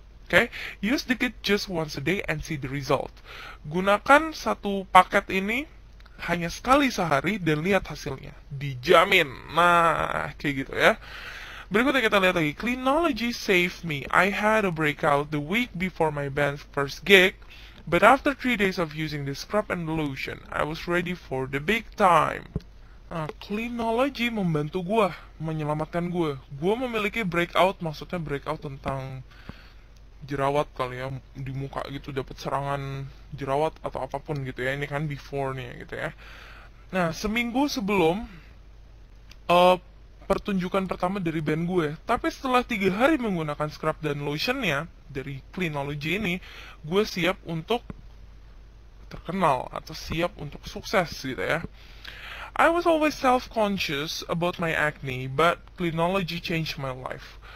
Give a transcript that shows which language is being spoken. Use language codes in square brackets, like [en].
[en] Oke, use the kit just once a day and see the result. [id] Gunakan satu paket ini hanya sekali sehari dan lihat hasilnya, dijamin. Nah, kayak gitu ya. Berikutnya kita lihat lagi, [en] Cleanology saved me. I had a breakout the week before my band's first gig. But after 3 days of using the scrub and lotion, I was ready for the big time. [id] Nah, Cleanology membantu gue, menyelamatkan gue. Gue memiliki breakout, maksudnya breakout tentang jerawat kali ya, di muka gitu, dapat serangan jerawat atau apapun gitu ya. Ini kan before-nya gitu ya. Nah, seminggu sebelum pertunjukan pertama dari band gue, tapi setelah 3 hari menggunakan scrub dan lotionnya dari Cleanology ini, gue siap untuk terkenal atau siap untuk sukses gitu ya. [en] I was always self-conscious about my acne, but Cleanology changed my life.